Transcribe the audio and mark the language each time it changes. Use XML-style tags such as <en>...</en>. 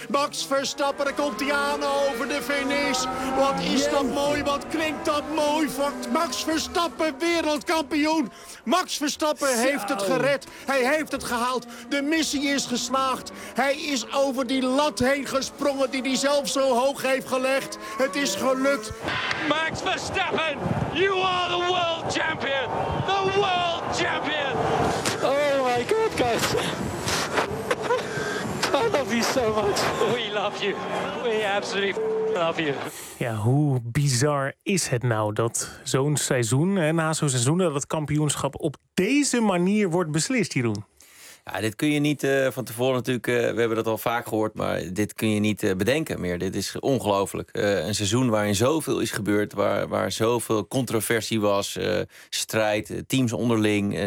<nl>Max Verstappen, er komt hij aan over de finish. Wat is dat mooi, wat klinkt dat mooi. Max Verstappen, wereldkampioen. Max Verstappen heeft het gered. Hij heeft het gehaald. De missie is geslaagd. Hij is over die lat heen gesprongen die hij zelf zo hoog heeft gelegd. Het is gelukt.</nl> <en>Max Verstappen, you are the world champion. The world champion. Oh my god, guys. I love you so much. We love you. We absolutely love you.</en> <nl>Ja, hoe bizar is het nou dat zo'n seizoen, hè, na zo'n seizoen, dat het kampioenschap op deze manier wordt beslist, Jeroen? Ja, dit kun je niet van tevoren natuurlijk, we hebben dat al vaak gehoord, maar dit kun je niet bedenken meer. Dit is ongelooflijk. Een seizoen waarin zoveel is gebeurd, waar zoveel controversie was, strijd, teams onderling.</nl>